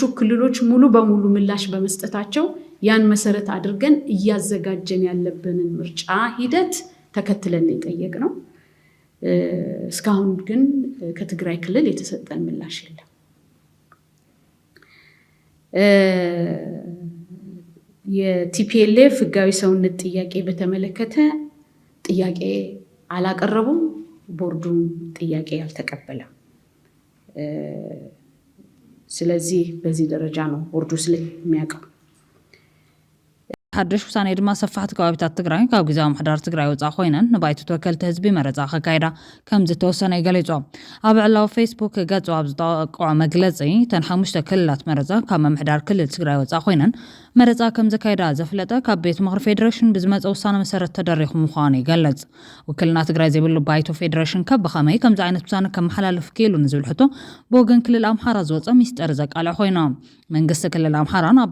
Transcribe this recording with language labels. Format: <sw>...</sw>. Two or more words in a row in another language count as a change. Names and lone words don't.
<am>ክልሎች ሙሉ በሙሉ ምላሽ በመስጠታቸው ያን መሰረት አድርገን እያዘጋጀን ያለብንን ምርጫ ሂደት ተከትለን የጠየቅነው። እስካሁን ግን ከትግራይ ክልል የተሰጠን ምላሽ የለም። የቲፒኤልኤፍ ህጋዊ ሰውነት ጥያቄ በተመለከተ ጥያቄ አላቀረቡም። ቦርዱም ጥያቄ ያልተቀበለም። ስለዚህ በዚህ ደረጃ ነው ቦርዱ ስለሚያቀው።</am> <ti>ሓድሽ ውሳኔ ድማ ሰፋሕቲ ከባቢታት ትግራይ ካብ ግዜያዊ ምሕዳር ትግራይ ወፃኢ ኮይነን ንባይቱ ተወከልቲ ህዝቢ መረፃ ከካይዳ ከም ዝተወሰነ ይገሊጹ። ኣብ ዕላዊ ፌስቡክ ገጹ ኣብ ዝተወቅዖ መግለፂ ተን 5 ክልላት መረፃ ካብ ምምሕዳር ክልል ትግራይ ወፃኢ ኮይነን መረፃ ከም ዘካይዳ ዘፍለጠ ካብ ቤት ምክሪ ፌደሬሽን ብዝመፀ ውሳነ መሰረት ተደሪኹ ምዃኑ ይገልጽ። ውክልና ትግራይ ዘይብሉ ባይቶ ፌደሬሽን ካብ ብኸመይ ከምዚ ዓይነት ውሳነ ከመሓላልፍ ክኢሉ ንዝብል ሕቶ ብወገን ክልል ኣምሓራ ዝወፀ ሚስጥር ዘቃልዕ ኮይኑ መንግስቲ ክልል ኣምሓራ ናብ</ti>